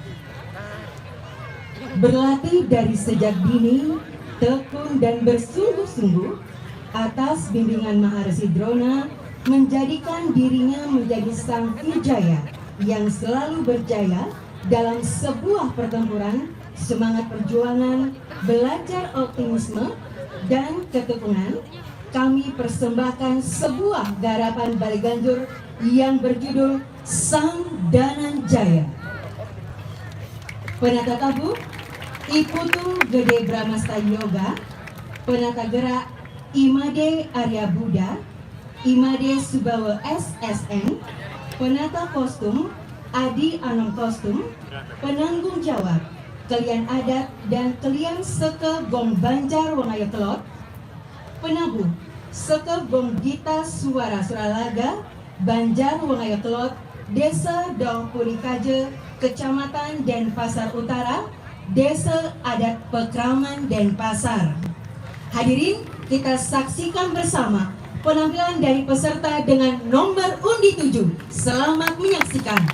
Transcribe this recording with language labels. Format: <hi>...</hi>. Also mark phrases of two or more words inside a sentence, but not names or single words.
<id>Berlatih dari sejak dini, tekun dan bersungguh-sungguh atas bimbingan Maharshi Drona, menjadikan dirinya menjadi sang Vijaya yang selalu berjaya dalam sebuah pertempuran, semangat perjuangan, belajar optimisme dan ketekunan. Kami persembahkan sebuah garapan Balai Ganjur yang berjudul Sang Dananjaya. Penata tabuh Iputu Gede Bramasta Yoga, penata gerak Imade Arya Buddha, Imade Subawa SSN, penata kostum Adi Anom Kostum, penanggung jawab Kelian Adat dan Kelian Seke Gong Banjar Wangaya Kelot, penabuh Seke Gong Gita Suara Suralaga, Banjar Wangaya Kelot, Desa Dong Purikaje, Kecamatan Denpasar Utara, Desa Adat Pekraman Denpasar. Hadirin, kita saksikan bersama penampilan dari peserta dengan nomor undi 7. Selamat menyaksikan.</id>